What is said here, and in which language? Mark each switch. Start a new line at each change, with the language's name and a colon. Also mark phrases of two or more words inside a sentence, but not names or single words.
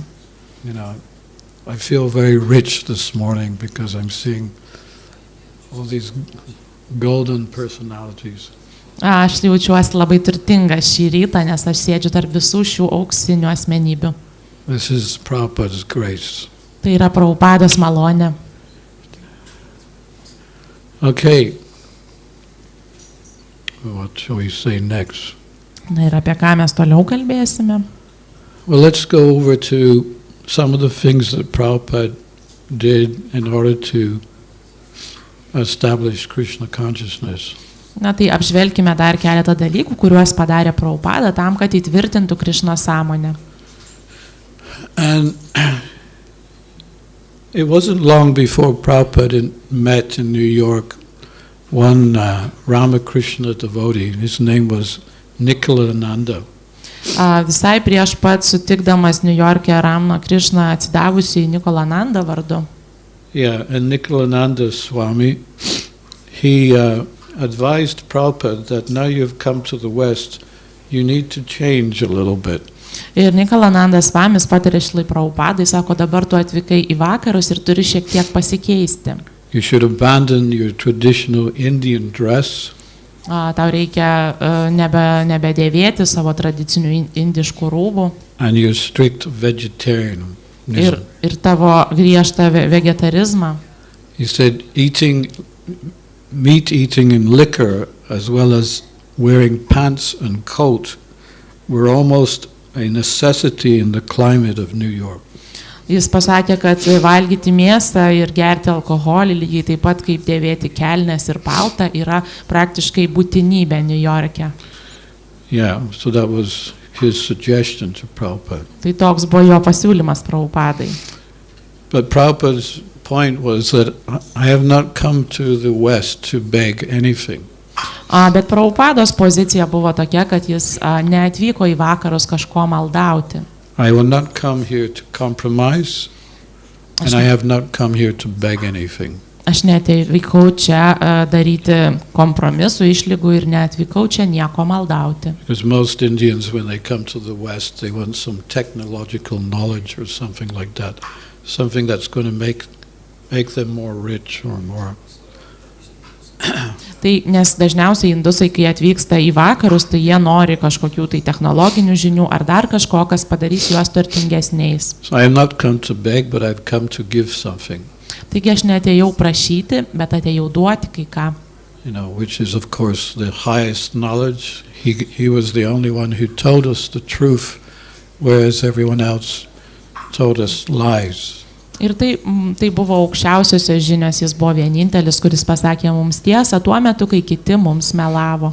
English: You know, I feel very rich this morning because I'm seeing all these golden personalities.
Lithuanian: Aš jaučiuosi labai turtingas šį rytą, nes aš sėdžiu tarp visų šių auksinių asmenybių.
English: This is Prabhupada's grace.
Lithuanian: Tai yra Prabhupados malonė.
English: Okay. What shall we say next?
Lithuanian: Ir apie ką mes toliau kalbėsime?
English: Well, let's go over to some of the things that Prabhupada did in order to establish Krishna consciousness.
Lithuanian: Tai apžvelkime dar keletą dalykų, kuriuos padarė Prabhupada tam, kad įtvirtintų Krishna sąmonę.
English: And it wasn't long before Prabhupada met in New York one Ramakrishna devotee. His name was Ananda.
Lithuanian: Visai prieš pat sutikdamas New York'e Ramakrishna atsidavusi Ananda vardu.
English: Yeah, and Ananda Swami, he advised Prabhupada that now you've come to the West, you need to change a little bit.
Lithuanian: Ir Ananda Swamis patarė Šrilai Prabhupadai, sako, dabar tu atvykai į vakarus ir turi šiek tiek pasikeisti.
English: You should abandon your traditional Indian dress.
Lithuanian: Tau reikia nebedėvėti savo tradicinių indiškų rūbų.
English: And your strict vegetarianism.
Lithuanian: Ir tavo griežtą vegetarizmą.
English: He said meat eating and liquor, as well as wearing pants and coat, were almost a necessity in the climate of New York.
Lithuanian: Jis pasakė, kad valgyti mėsą ir gerti alkoholį, lygiai taip pat kaip dėvėti kelnes ir paltą, yra praktiškai būtinybė New York'e.
English: Yeah, so that was his suggestion to Prabhupada.
Lithuanian: Tai toks buvo jo pasiūlymas Prabhupadai.
English: But Prabhupada's point was that I have not come to the West to beg anything.
Lithuanian: Bet Prabhupados pozicija buvo tokia, kad jis neatvyko į vakarus kažko maldauti.
English: I will not come here to compromise, and I have not come here to beg anything.
Lithuanian: Aš neatvykau čia daryti kompromisų, išlygų ir neatvykau čia nieko maldauti.
English: Because most Indians, when they come to the West, they want some technological knowledge or something like that, something that's going to make them more rich or more.
Lithuanian: Tai nes dažniausiai indusai, kai atvyksta į vakarus, tai jie nori kažkokių tai technologinių žinių ar dar kažko, kas padarys juos turtingesniais.
English: So I have not come to beg, but I've come to give something.
Lithuanian: Taigi aš neatėjau prašyti, bet atėjau duoti kai ką.
English: which is of course the highest knowledge. He was the only one who told us the truth, whereas everyone else told us lies.
Lithuanian: Ir tai buvo aukščiausiosios žinios, jis buvo vienintelis, kuris pasakė mums tiesą tuo metu, kai kiti mums melavo.